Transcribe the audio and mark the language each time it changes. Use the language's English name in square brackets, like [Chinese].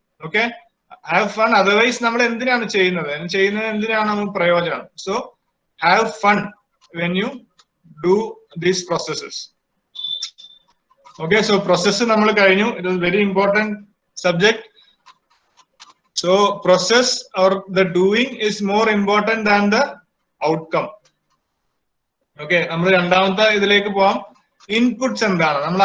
[Malayalam] Okay, [English] Have fun. [Malayalam] Otherwise നമ്മൾ എന്തിനാണ് ചെയ്യുന്നത് എന്തിനാണ് നമുക്ക് പ്രയോജനം? [English] So have fun when you do these processes. Okay, so process [Malayalam] നമ്മൾ കഴിഞ്ഞു. [English] It is very important subject. So process or the doing is more important than the outcome. [Malayalam] Okay, നമ്മൾ രണ്ടാമത്തെ ഇതിലേക്ക് പോവാം. ഇൻപുട്സ് എന്താണ്?